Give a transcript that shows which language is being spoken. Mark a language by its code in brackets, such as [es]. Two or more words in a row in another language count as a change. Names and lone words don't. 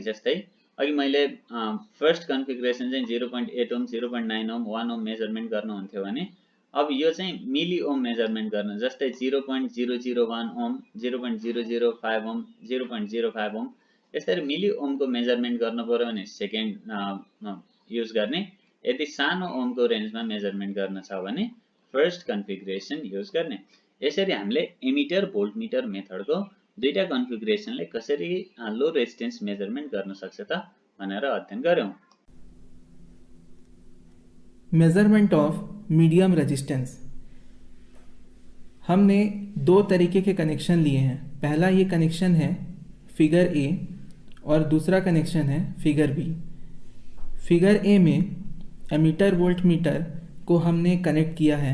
[ne] जस्तै अघि मैले [en] first configuration [ne] चाहिँ 0.8 ओम 0.9 ओम 1 [en] ohm measurement [ne] गर्नुहुन्थ्यो भने अब यो चाहिँ [en] milli ohm measurement [ne] गर्न, जस्तै 0.001 ओम 0.005 ओम 0.05 ओम यसरी मिली ओमको मेजरमेन्ट गर्नु पर्यो भने [en] second use [ne] गर्ने। यदि सानो ओमको रेन्जमा मेजरमेन्ट गर्न छ भने [en] first configuration use [ne] गर्ने। यसरी हामीले [en] ammeter voltmeter [ne] मेथडको दुईटा कन्फिगरेसनले कसरी [en] low resistance measurement [ne] गर्न सक्छ त भनेर अध्ययन गर्यौं। [en] measurement of medium resistance. [hi] हमने दो तरीके के कनेक्शन लिए हैं। पहला ये कनेक्शन है [en] figure A [hi] और दूसरा कनेक्शन है [en] figure B. figure A [hi] में [en] ammeter volt meter [hi] को हमने कनेक्ट किया है।